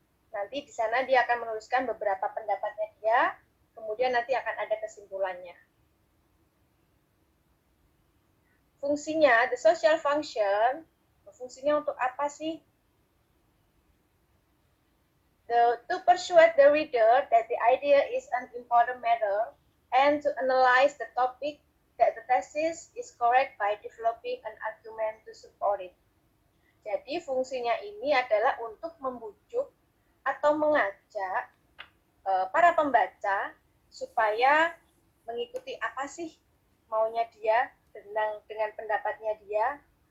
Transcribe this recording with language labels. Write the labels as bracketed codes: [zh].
[id] Nanti di sana dia akan menuliskan beberapa pendapatnya dia, kemudian nanti akan ada kesimpulannya. Fungsinya, [en] the social function, [id] fungsinya untuk apa sih? [en] To persuade the reader that the idea is an important matter and to analyze the topic that the thesis is correct by developing an argument to support it. [id] Jadi fungsinya ini adalah untuk membujuk atau mengajak para pembaca supaya mengikuti apa sih maunya dia dengan pendapatnya dia.